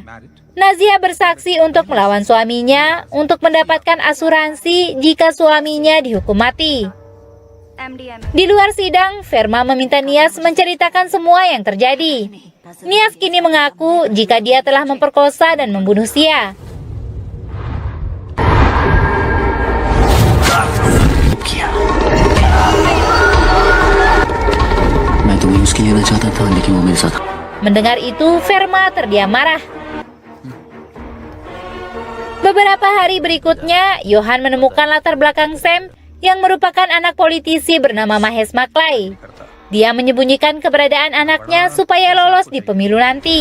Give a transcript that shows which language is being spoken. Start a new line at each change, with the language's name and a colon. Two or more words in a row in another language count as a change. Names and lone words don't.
Indonesian: Nazia bersaksi untuk melawan suaminya untuk mendapatkan asuransi jika suaminya dihukum mati. Di luar sidang, Verma meminta Nias menceritakan semua yang terjadi. Nias kini mengaku jika dia telah memperkosa dan membunuh Sia.
Hindi: मैं तो वही उसकी लेना चाहता था, लेकिन वो मेरे साथ।
Indonesian: Mendengar itu, Verma terdiam marah. Beberapa hari berikutnya, Johan menemukan latar belakang Sam yang merupakan anak politisi bernama Mahesh Maklay. Dia menyembunyikan keberadaan anaknya supaya lolos di pemilu nanti.